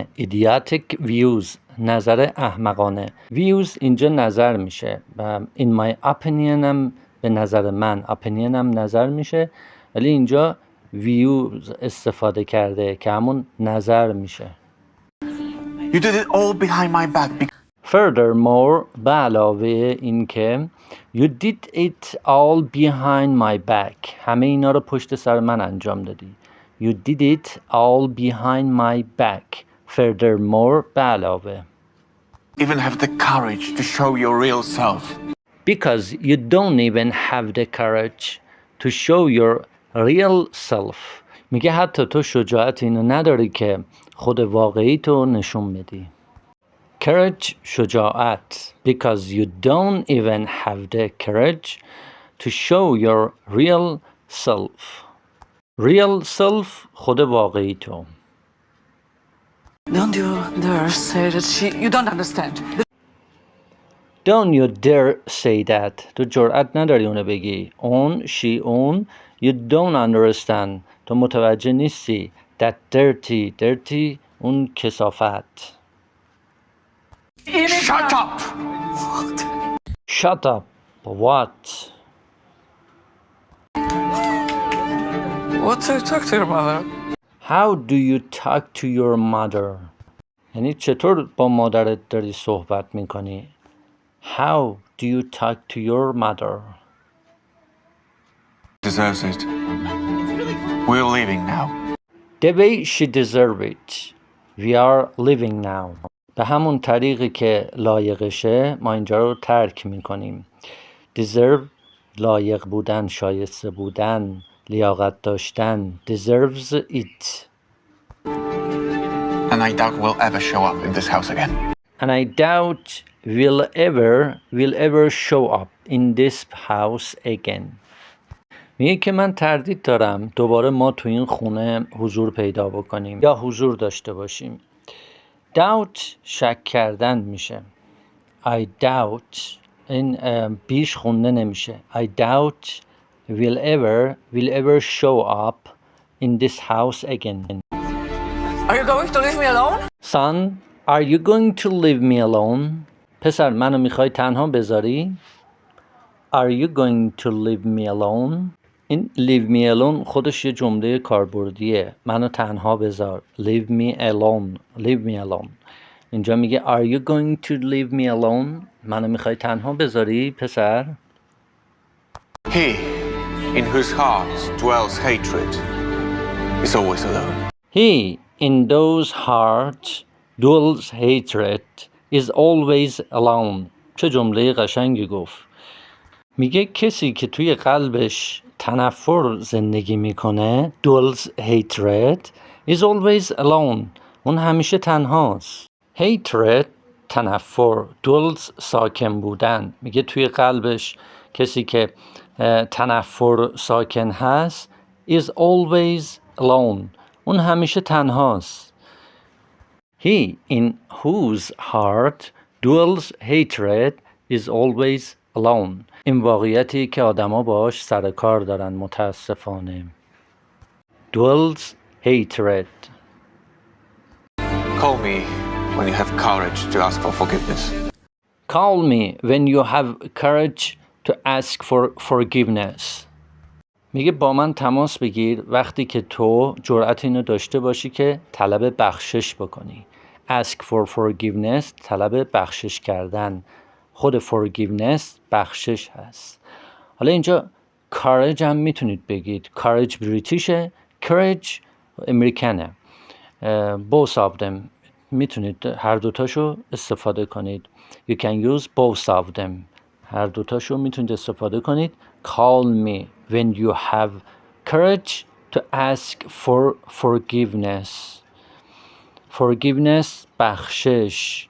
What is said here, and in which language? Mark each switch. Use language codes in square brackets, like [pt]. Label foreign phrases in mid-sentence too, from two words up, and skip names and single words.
[en] idiotic views [fa] نظر احمقانه. views اینجا نظر میشه. [en] in my opinion [fa] هم به نظر من. opinion هم نظر میشه. ولی اینجا views استفاده کرده که همون نظر میشه. [en] You did it all behind my back. Furthermore [fa] به علاوه این که [en] You did it all behind my back. [fa] همه اینا رو پشت سر من انجام دادی. [en] You did it all behind my back. [fa] Furthermore به علاوه. [en] Even have the courage to show your real self. Because you don't even have the courage to show your real self. [fa] میگه حتی تو شجاعت اینو نداری که خود واقعی تو نشون بدی. Courage شجاعت. [en] Because you don't even have the courage to show your real self. Real self [fa] خود واقعی تو. [en] Don't you dare say that you don't understand. Don't you dare say that. [fa] تو جرأت نداری اونو بگی. [en] On, she, on. You don't understand. [fa] تو متوجه نیستی. [en] That dirty. Dirty اون کثافت. Shut up! Shut up. What? What do you talk to your mother? How do you talk to your mother? [fa] یعنی چطور با مادرت داری صحبت میکنی؟ [en] How do you talk to your mother? Deserves it. We're leaving now. The way she deserves it. We are leaving now. [fa] به همون طریقی که لایقشه ما اینجا رو ترک میکنیم. Deserve لایق بودن، شایسته بودن، لیاقت داشتن. [en] Deserves it. And I doubt we'll ever show up in this house again. And I doubt will ever show up in this house again. [fa] میگه که من تردید دارم دوباره ما تو این خونه حضور پیدا بکنیم یا حضور داشته باشیم. doubt شک کردن میشه. [en] I doubt [fa] این بیش خونده نمیشه. [en] I doubt will ever show up in this house again. Are you going to leave me alone? Son, are you going to leave me alone? [fa] پسر منو میخوای تنها بذاری؟ [en] Are you going to leave me alone? [fa] این [en] leave me alone [fa] خودش یه جمله کاربردیه. منو تنها بذار. [en] Leave me alone. [fa] اینجا میگه [en] Are you going to leave me alone? [fa] منو میخوای تنها بذاری پسر؟ [en] He, in whose heart dwells hatred, is always alone. He, in those hearts dwells hatred, is always alone. [fa] چه جمله قشنگی گفت. میگه کسی که توی قلبش تنفر زندگی میکنه [en] dwells hatred is always alone. [fa] اون همیشه تنهاست. hatred تنفر، dwells ساکن بودن. میگه توی قلبش کسی که تنفر ساکن هست [en] is always alone. [fa] اون همیشه تنهاست. [en] He in whose heart dwells hatred is always alone. [fa] این واقعیتی که آدما باهاش سر کار دارن متاسفانه. [en] dwells hatred. Call me when you have courage to ask for forgiveness. Call me when you have courage to ask for forgiveness. [fa] میگه با من تماس بگیر وقتی که تو جرأت اینو داشته باشی که طلب بخشش بکنی. [en] Ask for forgiveness [fa] طلب بخشش کردن. خود forgiveness بخشش هست. حالا اینجا courage هم میتونید بگید. courage بریتیشه، courage امریکنه. [en] both of them [fa] میتونید هر دوتاشو استفاده کنید. [en] You can use both of them. [fa] هر دوتاشو میتونید استفاده کنید. [en] Call me when you have courage to ask for forgiveness. [fa] Forgiveness بخشش.